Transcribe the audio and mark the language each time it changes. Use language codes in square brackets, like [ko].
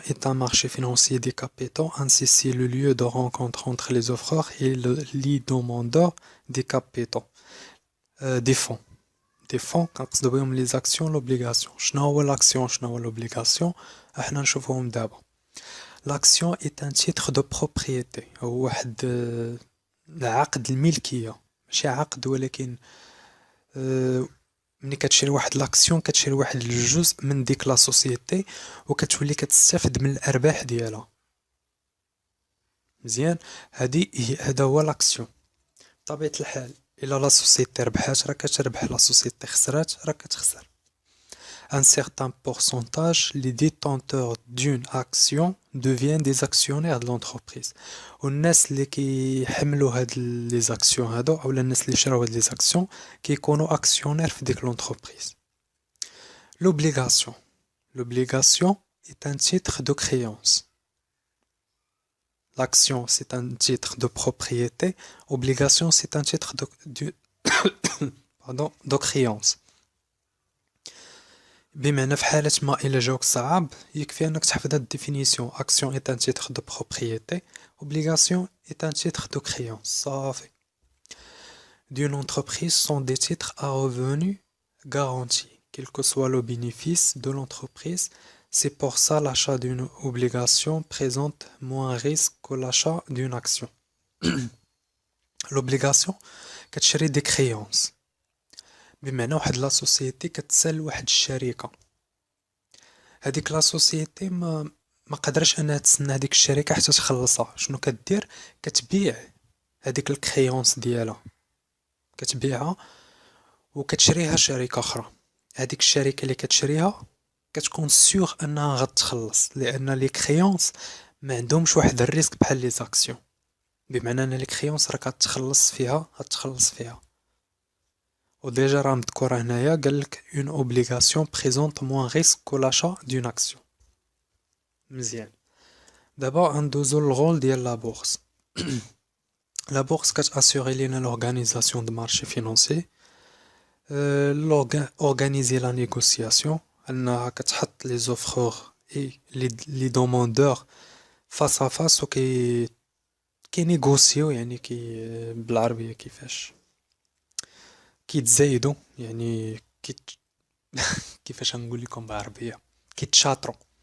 [fr] est un marché financier des capitaux, ainsi c'est le lieu de rencontre entre les offreurs et les demandeurs des capitaux, des fonds. des fonds [ar] كنقصدو بهم لي زاكسيون لوبليغاسيون. شنو هو لاكسيون شنو هو لوبليغاسيون؟ احنا نشوفوهم دابا. لاكسيون [fr] est un titre de propriété، [ar] هو واحد عقد الملكية، ماشي عقد ولكن ملي كتشري واحد لاكسيون كتشري واحد الجزء من ديك لا سوسيتي وكتولي كتستافد من الارباح ديالها. مزيان، هذا هو لاكسيون. بطبيعة الحال الا لا سوسيتي ربحات راه كتربح، لا سوسيتي خسرات راه كتخسر. [fr] Un certain pourcentage, les détenteurs d'une action deviennent des actionnaires de l'entreprise. [ar] والناس اللي كيحملوا هاد لي زاكسيون هادو اولا الناس اللي شراو هاد لي زاكسيون كيكونوا اكسيونير في ديك لونتربريز. [fr] L'obligation est un titre de créance. L'action c'est un titre de propriété, obligation c'est un titre de créance. [ar] بمعنى في حالة ما إلا جاوك صعاب يكفي أنك تحفظ هاد الديفينيسيون. [fr] action est un titre de propriété, obligation est un titre de créance. [ar] صافي. [fr] D'une entreprise sont des titres à revenus garantis, quel que soit le bénéfice de l'entreprise. C'est pour ça l'achat d'une obligation présente moins risque que l'achat d'une action. [ar] L'obligation كتشري des créances، بمعنى واحد لا سوسيتي كتسال واحد الشركة. هذيك لا سوسيتي ما قدرش انها تسنى هذيك الشركة حتى تخلصها. شنو كدير؟ كتبيع هذيك الكريونس ديالها، كتبيعها وكتشريها شركة اخرى. هذيك الشركة اللي كتشريها كتكون سيغ انها غتخلص، لان لي كريونس ما عندهمش واحد الريسك بحال لي زاكسيون. بمعنى ان لي كريونس راه كتخلص فيها. وديجا راه مذكورة هنايا قالك [fr] une obligation présente moins risque que l'achat d'une action. [ar] مزيان. دابا ندوزو للغول ديال لا بورص. لا بورص كتاسيغي لينا لورغانيزاسيون دو مارشي فينونسي، اورغانيزي لا نيغوسياسيون، انها كتحط لي زوفرور اي لي دوموندور فاس ا فاس كي نيغوسيو، يعني بالعربية كيفاش كيتزايدوا، يعني كيفاش نقول لكم بالعربية كيتشاطروا.